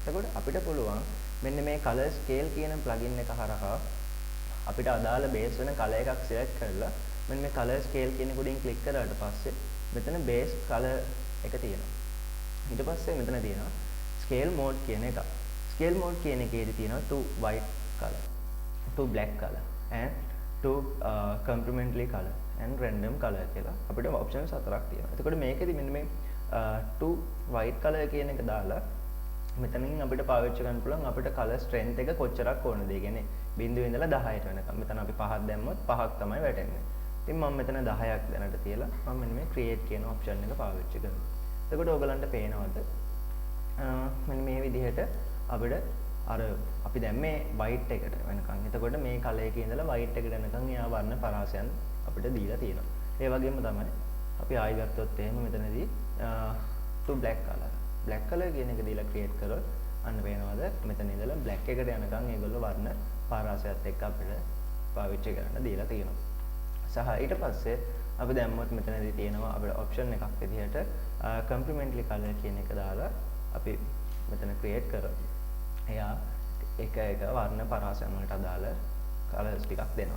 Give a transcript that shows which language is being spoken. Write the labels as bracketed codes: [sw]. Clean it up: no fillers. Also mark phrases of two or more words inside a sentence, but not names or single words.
[si] එතකොට අපිට පුළුවන් මෙන්න මේ [en] color scale [si] කියන plugin එක හරහා අපිට අදාළ බේස් වෙන කලර් එකක් select කරලා මෙන්න මේ [en] color scale [si] කියන එක උඩින් click කරාට පස්සේ මෙතන [en] base color [si] එක තියෙනවා. ඊට පස්සේ මෙතන තියෙනවා [en] scale mode [si] කියන එක. [en] scale mode [si] කියන එකේදී තියෙනවා [en] to white color, to black color and to complementary color and random color [si] කියලා අපිට options හතරක් තියෙනවා. එතකොට මේකෙදි මෙන්න මේ [en] to white color [si] කියන එක දාලා මෙතනින් අපිට පාවිච්චි කරන්න පුළුවන් අපිට [en] color strength [si] එක කොච්චරක් ඕනද? ඒ කියන්නේ 0 ඉඳලා 10ට වෙනකම්. මෙතන අපි 5ක් දැම්මොත් 5ක් තමයි වැටෙන්නේ. ඉතින් මම මෙතන 10ක් දැනට තියලා මම මෙන්න මේ create කියන option එක පාවිච්චි කරනවා. එතකොට ඔයගලන්ට පේනවද? මෙන්න මේ විදිහට අපිට අර අපි දැන් මේ white එකට වෙනකම්. එතකොට මේ color එකේ ඉඳලා white එකට වෙනකම් යා වර්ණ පරාසයන් අපිට දීලා තියෙනවා. ඒ වගේම තමයි අපි ආයෙ ගත්තොත් එහෙම මෙතනදී [en] to black color [si] කියන එක දීලා ක්‍රියේට් කරොත් අන්න පේනවද මෙතන ඉඳලා black එකට යනකම් ඒගොල්ලෝ වර්ණ පාරාසයත් එක්ක අපිට පාවිච්චි කරන්න දීලා තියෙනවා. සහ ඊට පස්සේ අපි දැම්මොත් මෙතනදී තියෙනවා අපිට ඔප්ෂන් එකක් විදිහට [en] complementary color [si] කියන එක දාලා අපි මෙතන ක්‍රියේට් කරොත් එයා එක වර්ණ පරාසයන් වලට අදාළ colors ටිකක් දෙනවා.